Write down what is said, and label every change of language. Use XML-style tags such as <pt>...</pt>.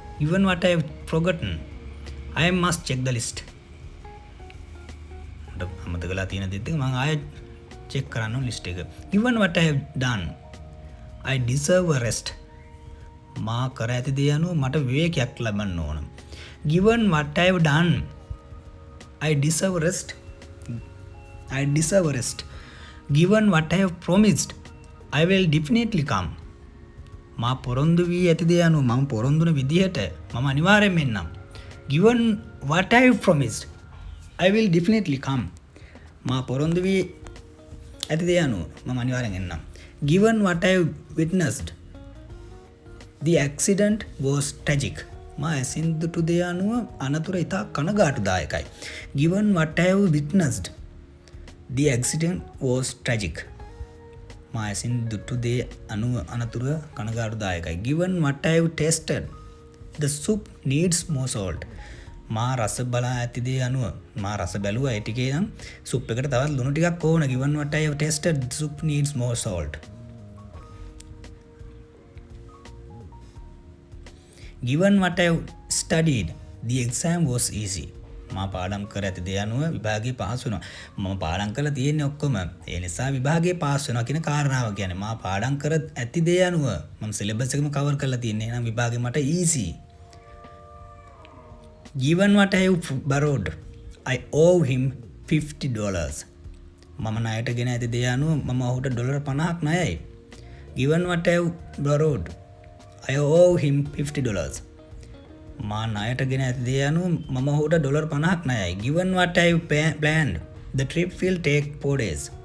<en>Given what I have forgotten, I must check the list.</en> <si>අමතක කළා තියෙන දේත් එක මම ආයෙ චෙක් කරන්න ඕන ලිස්ට් එක.</si> <en>Given what I have done, I deserve a rest.</en> <si>මා කර ඇති දේ අනුව මට විවේකයක් ලබන්න ඕන.</si> <en>Given what I have done, I deserve rest. I deserve rest. Given what I have promised, I will definitely come.</en> <si>මා පොරොන්දු වී ඇති දේ අනුව මම පොරොන්දුන විදිහට මම අනිවාර්යෙන්ම එන්නම්.</si> <en>Given what I have promised, I will definitely come.</en> <si>මා පොරොන්දු වී ඇති දේ අනුව මම අනිවාර්යෙන් එන්නම්.</si> <en>Given what I have witnessed, the accident was tragic.</en> <si>මා ඇසින් දුටු දේ අනුව අනතුර ඉතා කනගාටුදායකයි.</si> <en>Given what I have witnessed, the accident was tragic.</en> <si>මා ඇසින් දුටු දේ අනුව අනතුර කනගාටුදායකයි.</si> <en>Given what I have tasted, the soup needs more salt.</en> <si>මා රස බලා ඇති දේ අනුව මා රස බැලුවා ඒ ටිකේ නම් සුප් එකට තවත් ලුණු ටිකක් ඕන.</si> <en>Given what I have tasted, the soup needs more salt. Given what I have studied, the exam was easy.</en> <si>මා පාඩම් කර ඇති දේ අනුව විභාගයේ පාස් වෙනවා. මම පාඩම් කරලා තියෙන්නේ ඔක්කොම. ඒ නිසා විභාගයේ පාස් වෙනවා කියන කාරණාව කියන්නේ මා පාඩම් කර ඇති දේ අනුව මම සිලබස් එකම කවර් කරලා තියෙන්නේ. එහෙනම් විභාගේ මට easy.</si> <en>Given what I have borrowed, I owe him $50.</en> <si>මම ණයට ගෙන ඇති දේ අනුව මම ඔහුට ඩොලර් 50ක් ණයයි.</si> <en>Given what I have borrowed, I owe him $50.</en> <si>මා ණයට ගෙන ඇති දේ අනුව මම ඔහුට ඩොලර් 50ක් ණයයි.</si> <en>Given what I have planned, the trip will take 4 days.</en>